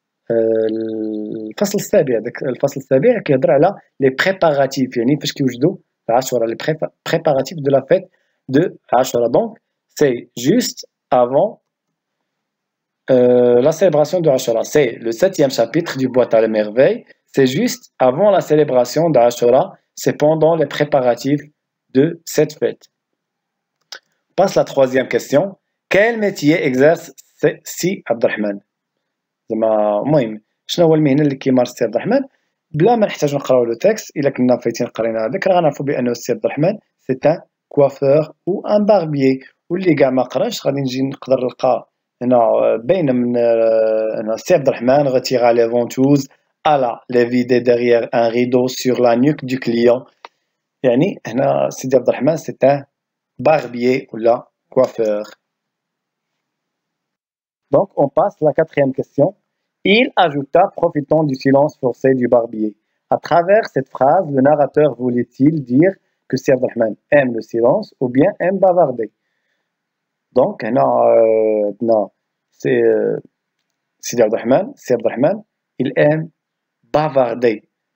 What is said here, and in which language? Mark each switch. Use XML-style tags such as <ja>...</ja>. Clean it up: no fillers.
<ar>الفصل السابع الفصل السابع كيهضر على</ar> <fr>les préparatifs</fr> <ar>يعني فاش كيوجدوا عاشوراء</ar> <fr>les préparatifs de la fête de Ashura. Donc, c'est juste avant la célébration de Ashura, c'est le 7e chapitre du Boîte à la merveille. C'est juste avant la célébration de Ashura. C'est pendant les préparatifs de cette fête. On passe à la 3e question. Quel métier exerce Si Abdelrahman?</fr> <ar>المهم شنو هو المهنة اللي كيمارس سي عبد الرحمن؟ بلا ما نحتاج نقراو لو تكست. الا كنا فايتين قرينا هذاك راه غنعرفوا بانه سي عبد الرحمن سي ان كوافور او ان باربيي. واللي كاع ما قراش غادي نجي نقدر نلقى هنا باينه من هنا سي عبد الرحمن</ar> <fr>retira les ventouses alla les vider derrière un rideau sur la nuque du client.</fr> <ar>يعني هنا سيدي عبد الرحمن سي ان باربيي ولا coiffeur.</ar> <fr>Donc on passe à la 4e question. Il ajouta, profitant du silence forcé du barbier. À travers cette phrase, le narrateur voulait-il dire que Si Abdelrahman aime le silence ou bien aime bavarder? Donc, non, c'est Sidi Abdelrahman, il aime bavarder.</fr>